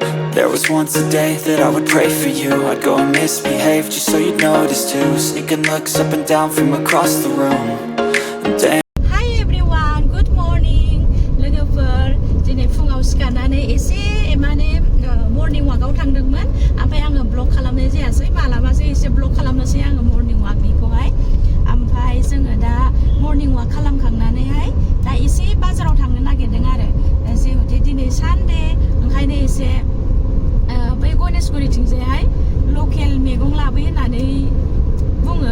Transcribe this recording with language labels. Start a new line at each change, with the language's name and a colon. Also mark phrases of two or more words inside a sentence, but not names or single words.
English: There was once a day that I would pray for you. I'd go and misbehave just so you'd notice too. Sneaking looks up and down from across the room. And damn. Hi everyone, good morning.
Bodo: लोगोफोर दिनै फुङाव सिखारनानै एसे माने मर्निं वाकआव थांदोंमोन. ओमफ्राय आङो ब्लग खालामनाय जायासै. मालाबासो एसे ब्लग खालामनोसै आङो मर्निं वाकनिखौहाय. ओमफ्राय जोङो दा मर्निं वाक खालामखांनानैहाय दा एसे बाजाराव थांनो नागिरदों आरो जिहेतु दिनै सानडे ओंखायनो एसे बै गणेशगुरिथिंजायहाय लकेल मैगं लाबोयो होननानै बुङो.